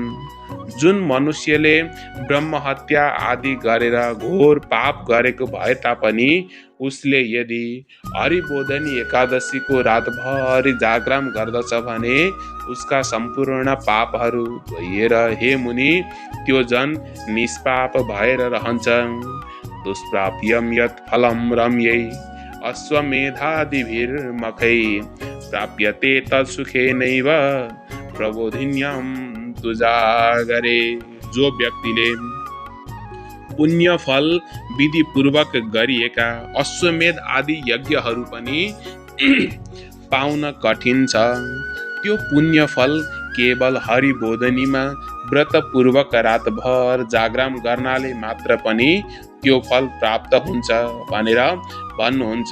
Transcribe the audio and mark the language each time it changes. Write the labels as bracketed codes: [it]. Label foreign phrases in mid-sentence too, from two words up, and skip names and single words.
[ne] जुन मनुष्यले ब्रह्महत्या आदि गरेर घोर पाप गरेको भए तापनि उसले यदि हरिबोधनी एकादशीको रातभरि जागरण गर्दछ भने उसका सम्पूर्ण पापहरू धोइएर हे मुनि त्यो जन निष्पाप भएर रहन्छ। [sa] दुष्प्राप्यम यत् फलं रम्यै अश्वमेधादिभिर्मखै प्राप्यते तत्सुखेनैव प्रबोधिन्यां तु जागरे। [ne] जो व्यक्तिले पुण्य फल विधि पूर्वक गरिएका अश्वमेध आदि यज्ञहरू पनि पाउन कठिन छ, त्यो पुण्य फल केवल हरिबोधनीमा व्रत पूर्वक रातभर जागरण गर्नाले मात्र पनि त्यो फल प्राप्त हुन्छ भनेर भन्नुहुन्छ।